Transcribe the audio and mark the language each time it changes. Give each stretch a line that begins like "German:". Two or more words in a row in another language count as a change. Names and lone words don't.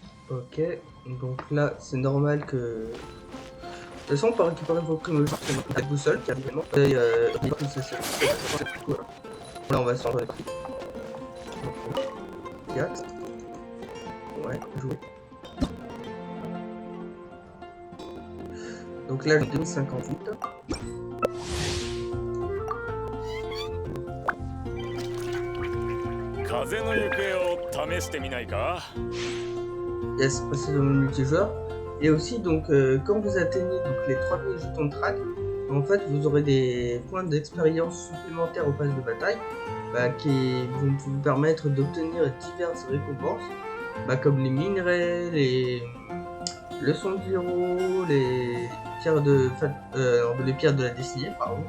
French: Ok, donc là c'est normal que... De toute façon on peut récupérer vos primes sur la boussole car évidemment là on va se rendre 4. Ouais, jouer. Donc là j'ai 2058.
Japanese: 風の行方を試してみないか
French: Yes, passer dans le multijoueur. Et aussi, donc, quand vous atteignez donc, les 3000 jetons de track, en fait, vous aurez des points d'expérience supplémentaires au pass de bataille qui vont vous permettre d'obtenir diverses récompenses, comme les minerais, les leçons de héros, les pierres les pierres de la destinée, pardon.